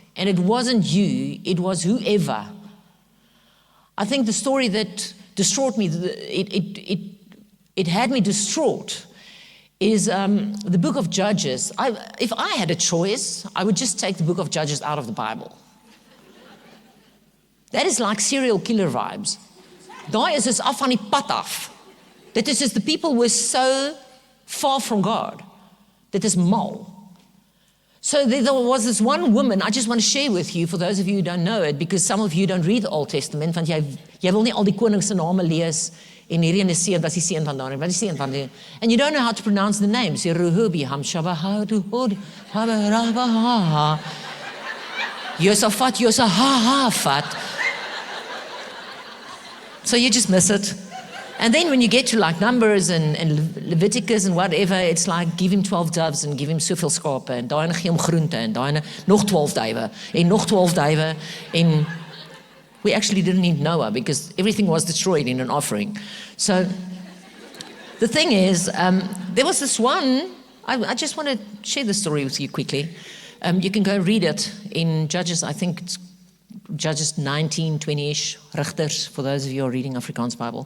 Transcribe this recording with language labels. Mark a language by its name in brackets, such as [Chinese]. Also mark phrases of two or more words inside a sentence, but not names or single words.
[English] And it wasn't you, it was whoever. I think the story that distraught me, it had me distraught, is the book of Judges. If I had a choice, I would just take the book of Judges out of the Bible. That is like serial killer vibes. [Afrikaans] Daai is dus af van die pad af. Dit is [English] just the people were so far from God. [Afrikaans] Dit is mal. [English] So there was this one woman, I just want to share with you, for those of you who don't know it, because some of you don't read the Old Testament, [Afrikaans] want jy wil nie al die konings se name lees, en hierdie en die seun, wat is die seun van daar, wat is die seun van die, [English] and you don't know how to pronounce the names. Rehoboam, Shabahad, Josaphat, Josahafat. So you just miss it. And then when you get to like Numbers and Leviticus and whatever, it's like give him 12 doves and give him [Afrikaans] soveel skape en daai gee hom groente en daai nog 12 duwe en nog 12 duwe [English] en we actually didn't need Noah because everything was destroyed in an offering. So the thing is, there was this one, I just want to share the story with you quickly. You can go read it in Judges, I think it's Judges 19, 20-ish, Rigters, for those of you who are reading Afrikaans Bible.